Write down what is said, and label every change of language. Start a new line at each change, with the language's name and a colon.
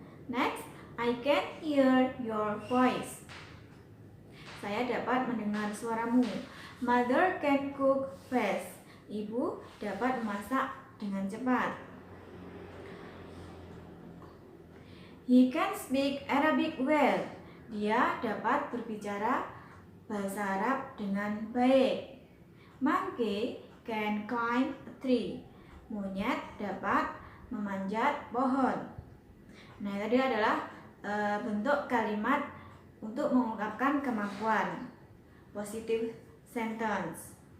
English: Next, I can hear your voice.
Indonesian: Saya dapat mendengar suaramu.
English: Mother can cook fast.
Indonesian: Ibu dapat memasak dengan cepat.
English: He can speak Arabic well.
Indonesian: Dia dapat berbicara bahasa Arab dengan baik.
English: Monkey can climb a tree.
Indonesian: Monyet dapat memanjat pohon. Nah, tadi adalah bentuk kalimat untuk mengungkapkan kemampuan, positive sentence.